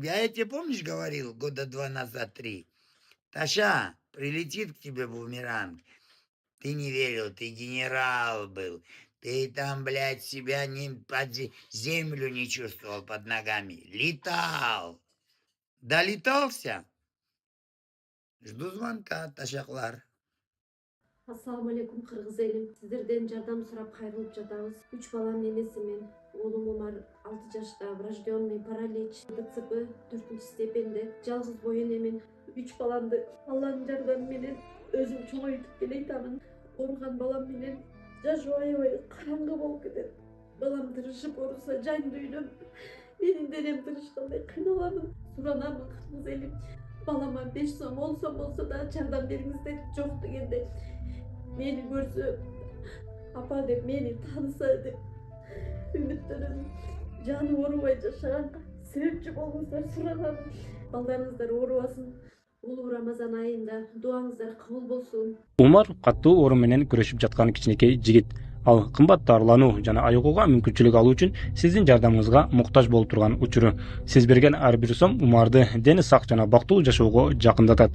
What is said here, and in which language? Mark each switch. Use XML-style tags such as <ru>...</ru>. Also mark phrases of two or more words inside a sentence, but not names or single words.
<ru>А я тебе, помнишь, говорил 2 года назад, 3? Таша, прилетит к тебе бумеранг. Ты не верил, ты генерал был. Ты там, блядь, себя под землю не чувствовал под ногами. Летал. Долетался? Жду звонка, Ташахлар.</ru> <ky>Ассаламу алейкум, кыргыз элим. Сиздерден жардам сурап кайрылып жатабыз. 3 баланын энесимин. Оолум Умар 6 жашта,</ky> <ru>врожденный паралич,</ru> <ky>ДЦП 4 степенде. Жалгыз бой энемин. 3 баламды Алланын жардамы менен өзүм чоңойтуп келейтамын. Ооруган балам менен жашоо аябай караңгы болуп кетет. Балам тырышып ооруса жан дүйнөм, менин денем тырышкандай кыйналамын. Суранамын, кыргыз элим. Балама 5 сом, 10 сом болсо да жардам бериңиздер. Жок дегенде meni görse, apa dep, meni tanısa dep, ümitlerim, canı orubay yaşayan, sebepçi bolыңыздар суранам. Балдарыңыздар орубасын. Улуу Рамазан айында дуаңыздар кабыл болсун. Умар каттуу оору менен күрөшүп жаткан кичинекей жигит. Ал кымбат дарылануу жана айыгууга мүмкүнчүлүк алуу үчүн сиздин жардамыңызга муктаж болуп турган учуру. Сиз берген ар бир сом Умарды дени сак жана бактылуу жашоого жакындатат.</ky>